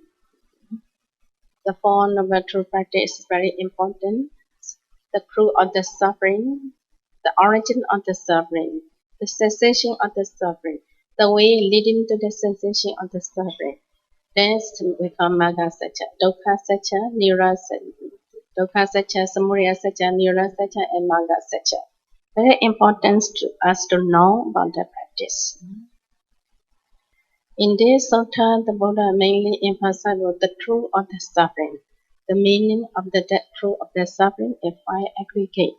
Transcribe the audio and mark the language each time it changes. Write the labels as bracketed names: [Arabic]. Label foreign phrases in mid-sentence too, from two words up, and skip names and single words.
[English] The Four Noble Truth practice is very important. The truth of the suffering, the origin of the suffering, the cessation of the suffering, the way leading to the cessation of the suffering. This we call [Pali] Magga Satcha, Dukkha Satcha, Nirvana Satcha, Dukkha Satcha, Samudaya Satcha, Nirvana Satcha, and Magga Satcha. [English] Very important to us to know about the practice. In this sutta, the Buddha mainly emphasized the truth of the suffering. The meaning of the truth of the suffering is 5 aggregate.